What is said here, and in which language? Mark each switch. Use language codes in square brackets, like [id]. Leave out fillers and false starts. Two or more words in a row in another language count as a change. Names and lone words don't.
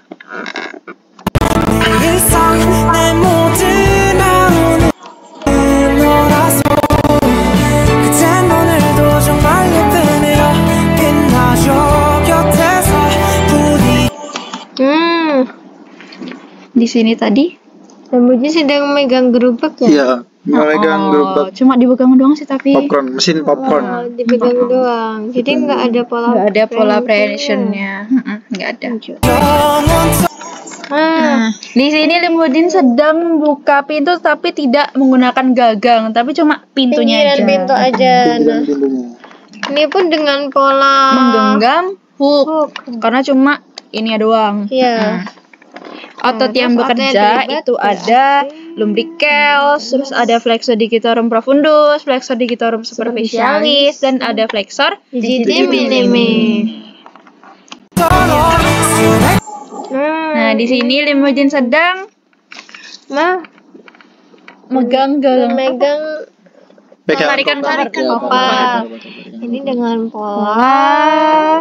[ko] 내 일상 내 모든 하루는 너라서 그땐 오늘도 정말 예쁘네요 빛나죠 곁에서 부디 [id] Di sini tadi Limujin sedang megang gerobak ya? Iya, memegang gerobak cuma dipegang doang sih, tapi popcorn, mesin popcorn. Oh, dipegang doang. Jadi nggak ada pola. nggak ada pola prehensionnya. prehensionnya. Nggak ada. [ko] 영원토록 [id] Nah, di sini Limujin sedang membuka pintu tapi tidak menggunakan gagang, tapi cuma pintunya Pinggiran aja. pintu aja. Nah, Pintunya. ini pun dengan pola Menggenggam hook, karena cuma ini doang. Iya. Otot Terus yang otot yang bekerja terlibat itu ada berarti [la] lumbricals, [id] terus ada [la] flexor digitorum profundus, flexor digitorum superficialis, [id] dan ada flexor [la] digiti minimi. [id] Nah, di sini Limujin sedang megang gagang. memegang Pegang tarikan koper. Ini dengan pola